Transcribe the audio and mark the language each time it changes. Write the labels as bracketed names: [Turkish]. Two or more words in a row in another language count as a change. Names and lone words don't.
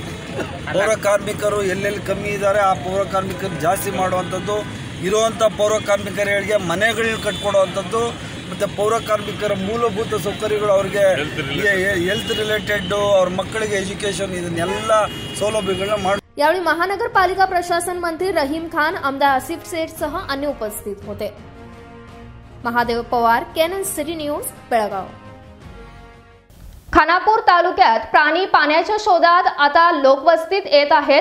[Kannada] ಪೌರ ಕಾರ್ಮಿಕರು ಎಲ್ಲೆಲ್ಲಿ ಕಮ್ಮಿ ಇದ್ದಾರೆ ಆ ಪೌರ ಕಾರ್ಮಿಕರು ಜಾಸ್ತಿ ಮಾಡುವಂಥದ್ದು, ಇರುವಂಥ ಪೌರ ಕಾರ್ಮಿಕರಿಗೆ ಮನೆಗಳನ್ನ ಕಟ್ಕೊಡುವಂಥದ್ದು, ಮತ್ತು ಪೌರ ಕಾರ್ಮಿಕರ ಮೂಲಭೂತ ಸೌಕರ್ಯಗಳು ಅವ್ರಿಗೆ [English] health related, [Kannada] ಅವ್ರ ಮಕ್ಕಳಿಗೆ ಎಜುಕೇಷನ್, ಇದನ್ನೆಲ್ಲ ಸೌಲಭ್ಯಗಳನ್ನ ಮಾಡಿ. [Marathi] यावेळी महानगरपालिका प्रशासन मंत्री रहीम खान, आमदार आसिफ शेठ सह अन्य उपस्थित होते. महादेव पवार, केनन सिटी न्यूज, बेळगाव. खानापूर तालुक्यात प्राणी पाण्याच्या शोधात आता लोकवस्तीत येत आहेत.